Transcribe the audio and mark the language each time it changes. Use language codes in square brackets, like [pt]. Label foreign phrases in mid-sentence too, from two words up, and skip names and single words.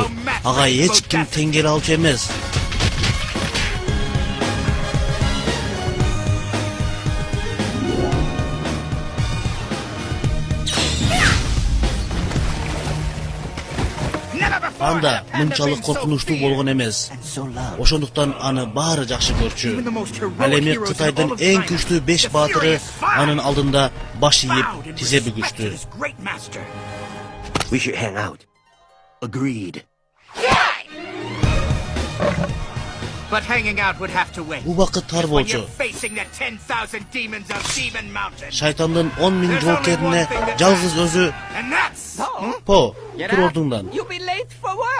[ky] Ага эч ким тең келе алчу эмес. Анда мынчалык коркунучтуу болгон эмес. Ошондуктан аны баары жакшы көрчү. Ал эми Кытайдын эң күчтүү 5 баатыры анын алдында баш ийип тизе бүгүштү. [en] We should hang out. Agreed. But hanging out would have to wait. [ky] Убакыт тар [en] When [ky] болчу. [en] you're facing the 10,000 demons of Demon Mountain. [ky] Шайтандын 10.000 жоокерине жалгыз өзү [en] And that's... [ky] По, тур ордуңдан. [en] You'll be late for work.